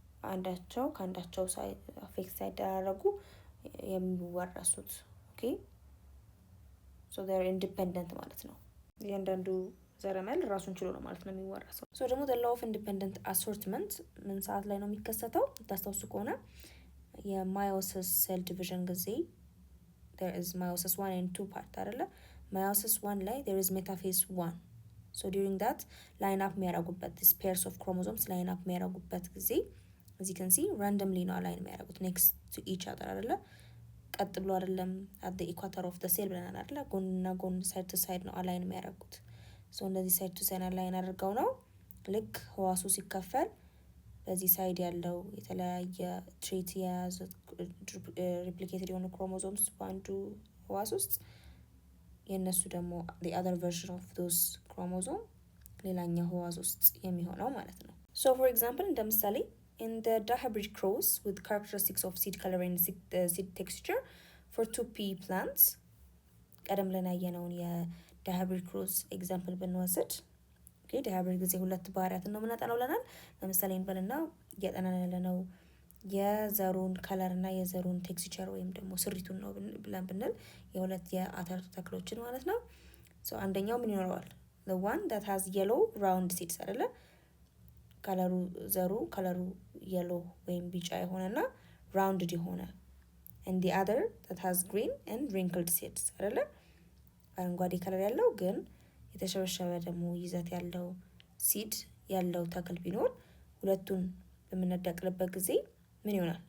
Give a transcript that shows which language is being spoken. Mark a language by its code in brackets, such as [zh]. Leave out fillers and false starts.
[am] አንዳቸው ከአንዳቸው አፌክት ሳይደራረጉ የሚወረሱት። ኦኬ [en] ሶ ዜር ኢንዲፔንደንት [am] ማለት ነው። እያንዳንዱ ዘረመል ራሱን ችሎ ነው ማለት ነው የሚወረሰው። ሶ ደግሞ the law of independent assortment ምን ሰዓት ላይ ነው የሚከሰተው? ታስታውሱ ከሆነ የማዮሲስ ሴል ዲቪዥን ጊዜ [en] there is meiosis 1 and 2 part [am] አይደለ? [en] meiosis 1 ላይ there is metaphase 1 so during that line up [am] የሚያደርጉበት [en] this pairs of chromosomes line up የሚያደርጉበት ጊዜ as you can see randomly ነው align [am] የሚያደርጉት [en] next to each other አይደለ? [am] ቀጥ ብሎ አይደለም [en] at the equator of the cell [am] ብለናል አይደለ? ጎንና ጎን side to side ነው align የሚያደርጉት። [en] so [am] እንደዚህ side to side align አድርገው ነው ልክ ህዋሱ ሲከፈል በዚህ ሳይድ ያለው የተለያየ ትሬት የያዘ ሪፕሊኬትድ የሆኑ ክሮሞዞምስ በአንዱ ህዋስ ውስጥ የእነሱ ደግሞ [en] the other version of those chromosome [am] ሌላኛው ህዋስ ውስጥ የሚሆነው ማለት ነው። [en] so for example እንደ ምሳሌ in the dihybrid cross with characteristics of seed color and seed texture for 2p plants [am] ቀደም ብለን ያየነውን የዳይሃይብሪድ ክሮስ ኤግዛምፕል ብንወስድ ዳይሃይብሪድ ጊዜ ሁለት ባህሪያትን ነው የምናጠናው ብለናል። ለምሳሌ እንበልና እያጠናን ያለነው የዘሩን ከለር እና የዘሩን ቴክስቸር ወይም ደግሞ ስሪቱን ነው ብለን ብንል የሁለት የአተር ተክሎችን ማለት ነው። ሶ አንደኛው ምን ይኖረዋል? [en] the one that has yellow round seeds [am] አይደለ? ከለሩ ዘሩ ከለሩ [en] yellow [am] ወይም ቢጫ የሆነና [en] rounded [am] የሆነ [en] and the other that has green and wrinkled seeds አይደለ? [am] አረንጓዴ ከለር ያለው ግን የተሸበሸበ ደግሞ ይዘት ያለው ሲድ ያለው ተክል ቢኖር ሁለቱን በምንነጠቅልበት ጊዜ ምን ይሆናል?